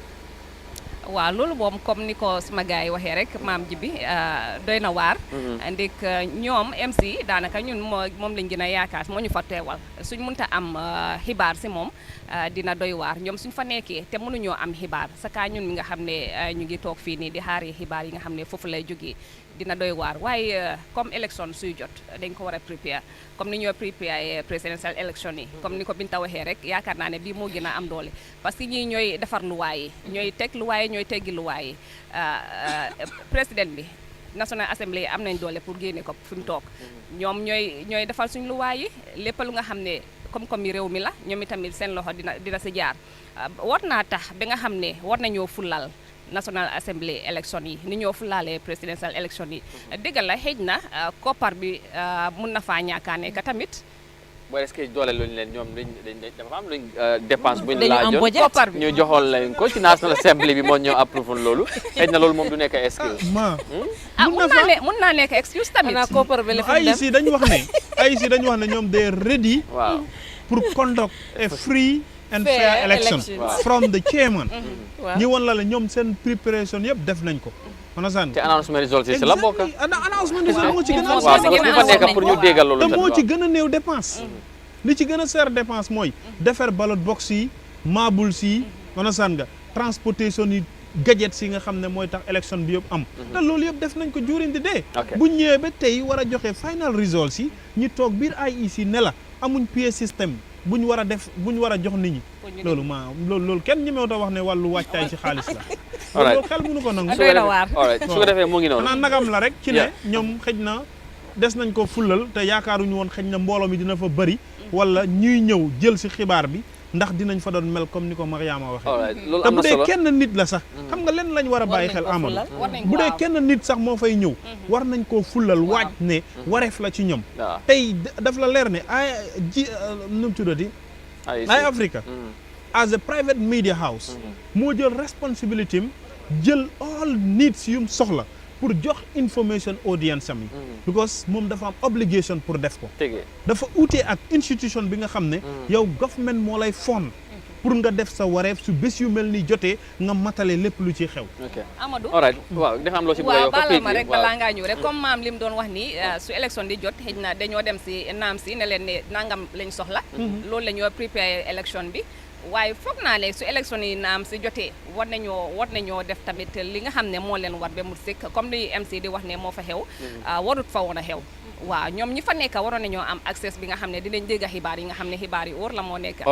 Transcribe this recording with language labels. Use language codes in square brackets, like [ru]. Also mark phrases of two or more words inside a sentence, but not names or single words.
[wo] waaw loolu moom comme ni ko sama gars yi waxee rek maam ji bi doy na waar ndik ñoom MC daanaka ñun moom lañ gën a yaakaar moo ñu fa teewal suñ mënta am xibaar si moom dina doy waar ñoom suñ fa nekkee te mënuñoo am xibaar saka ñun mi nga xam ne ñu ngi toog fii nii di xaari xibaar yi nga xam ne foofu lay jógee dina doy waar waaye comme élection suy jot dañ ko war a prépare comme ni ñoo prépare [en] presidential election [wo] yi comme ni ko Binta waxee rek yaakaar naa ne bii moo gën a am doole parce que ñii ñooy defar luwaay yi ñooy teg luwaay yi ñooy teggi luwaay yi président bi National Assembly am nañ doole pour génne ko fi mu toog ñoom ñooy defal suñ luwaay yi lépp lu nga xam ne comme yi réew mi la ñoom itamit seen loxo dina si jaar war naa tax ba nga xam ne war nañoo fulal National Assembly election yi ni ñoo fulaalee [en] presidential election [wo] yi dëgg la xëj na koppar bi mun na faa ñaakaane ka tamit boo est-ce que doole luñ leen ñoom dafa am luñ dépense buñ laajoon koppar bi ñu joxoon leen ko ci National Assembly bi moo ñoo approuvé loolu xëj na loolu moom du nekk excuse mun naa nekk excuse tamit koppar bi IEC dañu wax ne ñoom [en] they ready [wo] pour [en] conduct a free and fair election from the chairman [wo] ñi won la ñoom seen préparation yëpp def nañ ko te [en] announcement results [wo] yi la bokk [en] announcement results [wo] moo ci gën a fa nekk pour ñu déggal loolu te moo ci gën a néew dépense li ci gën a seer dépense mooy defar [en] ballot box [wo] yi maabuls yi nga transportation yi gadgets yi nga xam ne mooy tax election bi yëpp am te loolu yëpp def nañ ko [en] during the day [wo] buñ ñëwee ba tey war a joxe [en] final results [wo] yi ñu toog biir IEC ne la amuñ PA système buñ war a def buñ war a jox nit ñi loolu kenn ñemewut a wax ne wàllu wàccaay ci xaalis la loolu xel mënu ko nangu su ko defee mu ngi noonu xanaa nagam la rek ci ne ñoom xëj na des nañ ko fulal te yaakaaruñu woon xëj na mbooloo mi dina fa bëri wala ñuy ñëw jël si xibaar bi ndax dinañ fa doon mel comme ni ko Mariama waxee loolu te am bu na dee solo kenn nit la sax xam nga leen lañ war a bàyyi xel Amadou bu dee kenn nit sax moo fay ñëw war nañ koo fulal waaj ne wareef la ci ñoom tey daf la leer ne nu mu tuddati ay Africa [en] as a private media house [wo] moo jël responsibility am jël [en] all needs [wo] yum soxla pour jox information audience am yi because moom dafa am obligation pour def ko dafa ute ak institution bi nga xam ne yow government moo lay fond pour nga def sa wareef su bés yu mel ni jotee nga matale lépp lu ci xew Amadou [en] all right [wo] waaw dafa am loo ci bëgg a yokk baal ma rek balaa ngaa ñëw rek comme maam li mu doon wax ni su élection di jot xëy na dañoo dem si naam si ne leen ne nangam lañ soxla loolu la ñoo prépare élection bi waaye foog naa ne su élection yi naam si jotee war nañoo def tamit li nga xam ne moo leen war ba mu sëkk comme li MC di wax ne moo fa xew warut fa woon a xew waaw ñoom ñi fa nekk waroon nañoo am accès bi nga xam ne dinañ dégg xibaar yi nga xam ne xibaar yi wóor la moo nekk